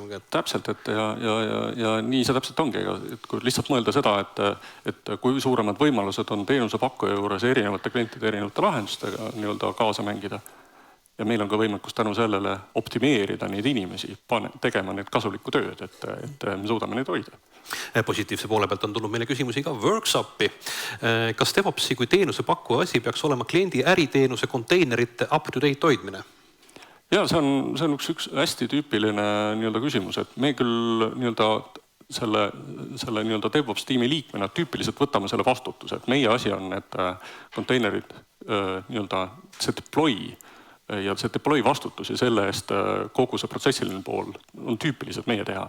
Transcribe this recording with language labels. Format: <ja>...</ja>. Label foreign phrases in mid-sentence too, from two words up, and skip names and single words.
<et>No, täpselt, et ja nii see täpselt ongi, et kui lihtsalt mõelda seda, et kui suuremad võimalused on teenuse pakkuja juures erinevate klientide erinevate lahendustega nii-öelda kaasa mängida ja meil on ka võimekus tänu sellele optimeerida neid inimesi, tegema neid kasulikku tööd, et me suudame neid hoida. Positiivse poole pealt on tulnud meile küsimusi ka workshopi. Kas DevOpsi kui teenuse pakkuja asi peaks olema kliendi äriteenuse konteinerite up-to-date hoidmine? Ja see on üks hästi tüüpiline nii-öelda küsimus, et me küll nii-öelda selle nii-öelda DevOps tiimi liikmena tüüpiliselt võtame selle vastutuse, et meie asi on need konteinerid nii-öelda see deploy ja see deploy vastutus ja selle eest kogu see protsessiline pool on tüüpiliselt meie teha.</et>